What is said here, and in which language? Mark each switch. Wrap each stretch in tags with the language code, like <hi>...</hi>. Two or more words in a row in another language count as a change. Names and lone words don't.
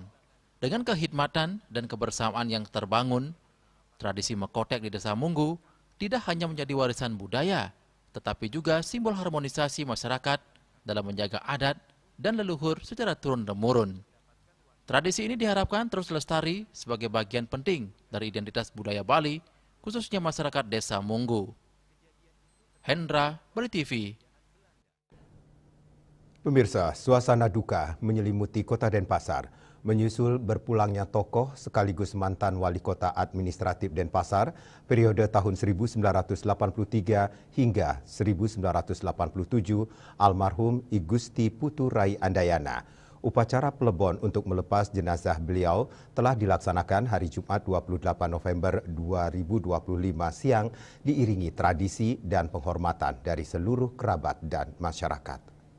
<id>Dengan kehidmatan dan kebersamaan yang terbangun, tradisi mekotek di Desa Munggu tidak hanya menjadi warisan budaya, tetapi juga simbol harmonisasi masyarakat dalam menjaga adat dan leluhur secara turun-temurun. Tradisi ini diharapkan terus lestari sebagai bagian penting dari identitas budaya Bali, khususnya masyarakat Desa Munggu. Hendra, Bali TV. Pemirsa, suasana duka menyelimuti Kota Denpasar menyusul berpulangnya tokoh sekaligus mantan wali kota administratif Denpasar periode tahun 1983 hingga 1987 almarhum I Gusti Putu Rai Andayana. Upacara pelebon untuk melepas jenazah beliau telah dilaksanakan hari Jumat 28 November 2025 siang diiringi tradisi dan penghormatan dari seluruh kerabat dan masyarakat.</id>